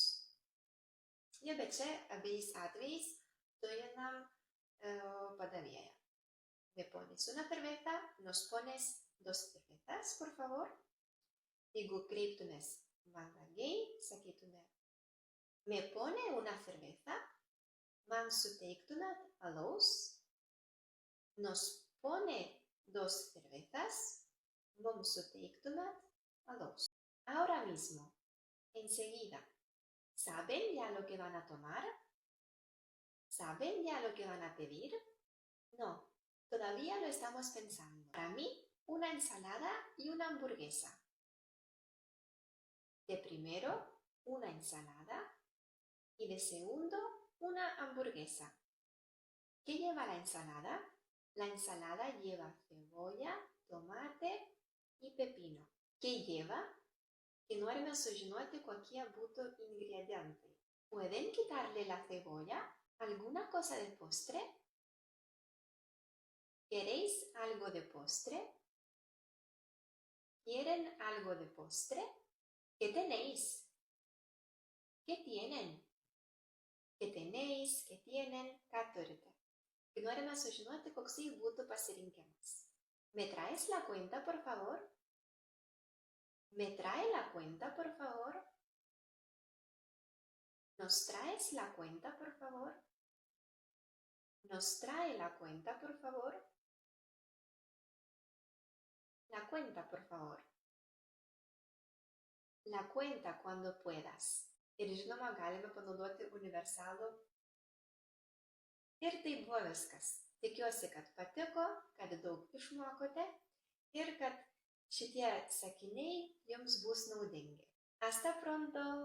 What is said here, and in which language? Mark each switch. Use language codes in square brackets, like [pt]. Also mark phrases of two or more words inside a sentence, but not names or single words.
[lt] Jo, bet čia abiejais atvejais turinam padavėją. [es] Me pones una cerveza, nos pones 2 cervezas, por favor. [lt] Jeigu kreiptumės mandagiai, sakytume, [es] me pone una cerveza, [lt] man suteiktumėt alaus. [es] Nos pone 2 cervezas, [lt] mums suteiktumėt alaus. [es] Ahora mismo, enseguida. ¿Saben ya lo que van a tomar? ¿Saben ya lo que van a pedir? No, todavía lo estamos pensando. Para mí, una ensalada y una hamburguesa. De primero, una ensalada y de segundo, una hamburguesa. ¿Qué lleva la ensalada? La ensalada lleva cebolla, tomate y pepino. ¿Qué lleva? [lt] Que norime sužinoti, kokie būtų ingredientai. [es] ¿Pueden quitarle la cebolla? ¿Alguna cosa de postre? ¿Queréis algo de postre? ¿Quieren algo de postre? ¿Qué tenéis? ¿Qué tienen? ¿Qué tenéis? ¿Qué tienen? [lt] Ką turite? Kai norime sužinoti, koksai būtų pasirinkimas. [es] ¿Me traes la cuenta, por favor? ¿Me trae la cuenta, por favor? ¿Nos traes la cuenta, por favor? ¿Nos trae la cuenta, por favor? La cuenta, por favor. La cuenta cuando puedas. [lt] Ir žinoma, galime panaudoti universalų. Ir tai buvo viskas. Tikiuosi, kad patiko, kad daug išmokote ir kad šitie sakiniai jums bus naudingi. [es] Hasta pronto!